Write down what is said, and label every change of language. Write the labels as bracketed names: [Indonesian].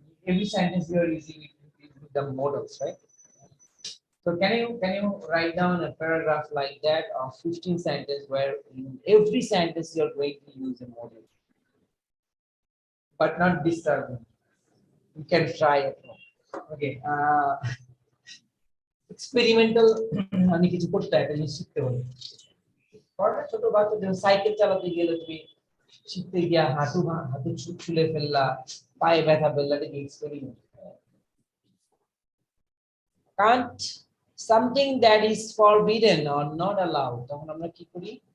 [English] Every sentence you are using it with the models, right? So can you write down a paragraph like that of 15 sentences where in every sentence you are going to use a model, but not disturbing. You can try it. Okay. [Bangla] Experimental মানে কিছু করতে হয়, এটা জিনিস শিখতে হবে। পরে ছোট বাচ্চাদের সাইকেল চালাতে গেলে তুমি শিখতে গিয়া হাঁটু ছুলে ফেললা, পায়ে ব্যথা ফেললা, এটা experiment. [English] Can't something that is forbidden or not allowed, [Bangla] তখন আমরা কি করি?